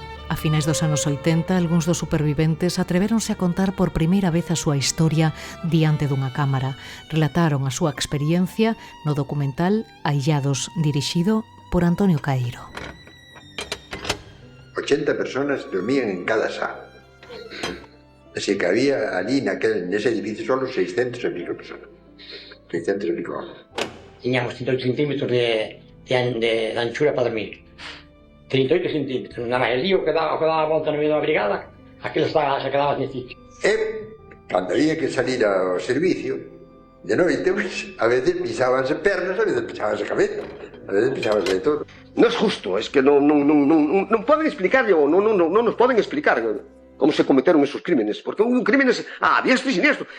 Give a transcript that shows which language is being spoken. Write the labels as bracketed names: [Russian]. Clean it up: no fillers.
[Galician] A finais dos anos 80, algúns dos superviventes atrevéronse a contar por primeira vez a súa historia diante dunha cámara. Relataron a súa experiencia no documental Aillados, dirixido por Antonio Caeiro. [Spanish] 80 personas dormían en cada sala. Así que había allí nese edificio solo 600 e pico personas. 600 e pico hombres. [Galician] Tiñamos 38 centímetros de anchura para dormir. 38 centímetros. Nada máis el lío que daba a volta no medio da brigada, aquilo se quedaba sin sitio. E, cando había que salir ao servicio, de noite, pues, a veces pisábanse pernas, a veces pisábanse cabeza, a veces pisábanse de todo. No es justo, es que non poden explicarlle, ou non nos poden explicar como se cometeron esos crímenes, porque un crimen es diestro e siniestro.